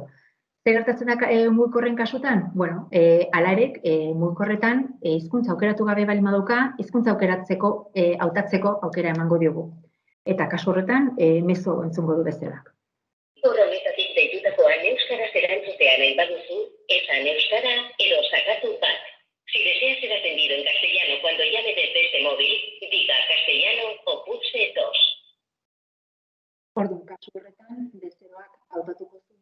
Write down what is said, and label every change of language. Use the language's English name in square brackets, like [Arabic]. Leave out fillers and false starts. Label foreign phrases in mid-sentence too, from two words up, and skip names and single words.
[Basque] Zer gertatzen da mugikorren kasutan? Bueno, hala ere, mugikorretan hizkuntza aukeratu gabe baldin badauka, hizkuntza hautatzeko aukera emango diogu. Eta kasu horretan, mezu entzungo du bezeroak. Horretatik deitutakoan euskaraz erantzutea nahi baduzu, esan euskara edo sakatu bat. [Spanish] Si deseas ser atendido en castellano cuando llame desde este móvil, diga castellano o pulse 2. [Basque] Orduan, kasu horretan, bezeroak hautatuko zuen.